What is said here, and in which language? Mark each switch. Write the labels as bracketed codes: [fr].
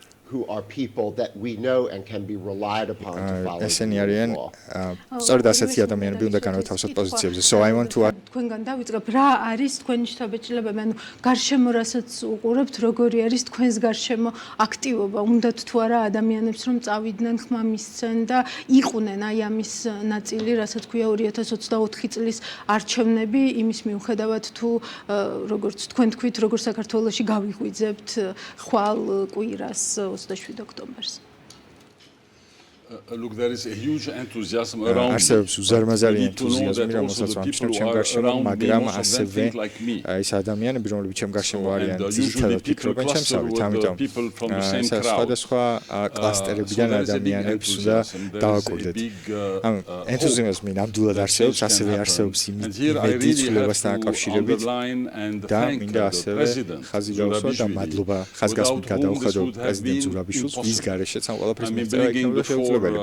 [en] who are people that we know and can be relied upon to follow. [ka] ესენი არიან სწორედ ასეთი ადამიანები უნდა განათავსოთ პოზიციებზე. [en] So I want to [ka] თქვენგან დავიწყებ რა არის თქვენი შთაბეჭდილებები, ანუ გარშემო რასაც უყურებთ, როგორი არის თქვენს გარშემო აქტივობა, უნდათ თუ არა ადამიანებს რომ წავიდნენ ხმა მისცენ და იყვნენ აი ამის ნაწილი, რასაც ქვია 2024 წლის არჩევნები, იმის მიუხედავად თუ როგორც თქვენ თქვით, როგორ საქართველოში გავიღვიძებთ ხვალ კვირას 27 ოქტომბერს. [en] Look, there is a huge enthusiasm around. [ka] არსებობს უზარმაზარი ენთუზიაზმი, რომელსაც ვამჩნევ ჩემ გარშემო, მაგრამ ასევე ეს ადამიანები, რომლებიც ჩემ გარშემო არიან, ძირითადად ფიქრობენ ჩემსავით, ამიტომ სხვადასხვა კლასტერებიდან ადამიანებს უნდა დავაკვირდეთ. ამ ენთუზიაზმი ნამდვილად არსებობს, ასევე არსებობს იმედი ცვლილებასთან დაკავშირებით და მინდა ასევე ხაზი გავუსვა და მადლობა ხაზგასმით გადაუხადო პრეზიდენტ ზურაბიშვილს, ვის გარეშეც ამ ყველაფრის მიღწევა იქნებოდა შეუძლებელი.